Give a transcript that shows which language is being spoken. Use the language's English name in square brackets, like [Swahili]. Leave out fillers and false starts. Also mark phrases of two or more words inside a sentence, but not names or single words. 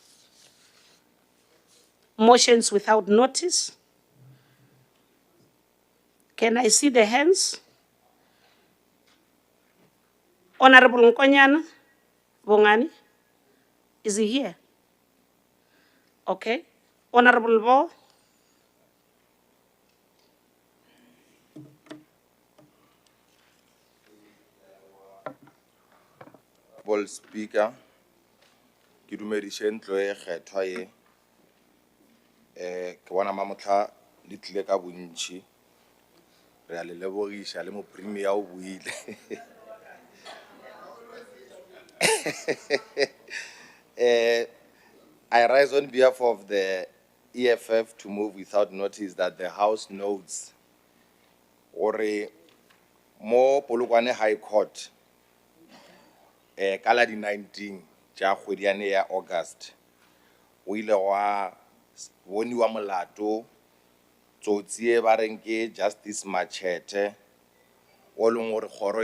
[English] Motions without notice. Can I see the hands? Honorable Nkonyana Bongani, is he here? Okay. Honorable Bo. Honorable Speaker, [Northern Sotho] ke dumedishe ntlo e kgethwa e ke bona mamotla le tlile ka bontši re a le lebogiša le mo premier o buile [English] I rise on behalf of the EFF to move without notice that the House notes [Northern Sotho] gore mo Polokwane High Court ka la di 19 tša kgwediane ya August o ile wa boniwa molato tsotsi e ba reng ke Justice Machete o leng gore kgoro